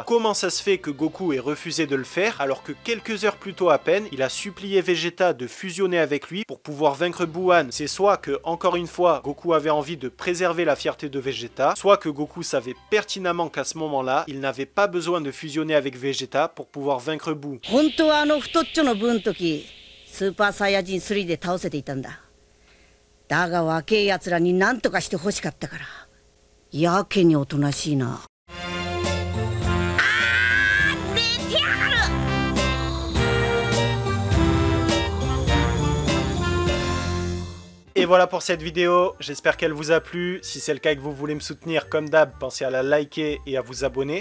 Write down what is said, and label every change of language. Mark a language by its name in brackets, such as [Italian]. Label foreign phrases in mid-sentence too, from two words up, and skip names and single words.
[French] Comment ça se fait que Goku ait refusé de le faire alors que quelques heures plus tôt à peine, il a supplié Vegeta de fusionner avec lui pour pouvoir vaincre Boo-Wan? C'est soit que, encore une fois, Goku avait envie de préserver la fierté de Vegeta, soit que Goku savait pertinemment qu'à ce moment-là, il n'avait pas besoin de fusionner avec Vegeta pour pouvoir vaincre Boo. [Japanese] 本当は太っちょの分時スーパーサイヤ人3で倒せていたんだ。だが若え奴らに何とかして欲しかったから。やけにおとなしいな。 [French] Et voilà pour cette vidéo, j'espère qu'elle vous a plu. Si c'est le cas et que vous voulez me soutenir comme d'hab, pensez à la liker et à vous abonner.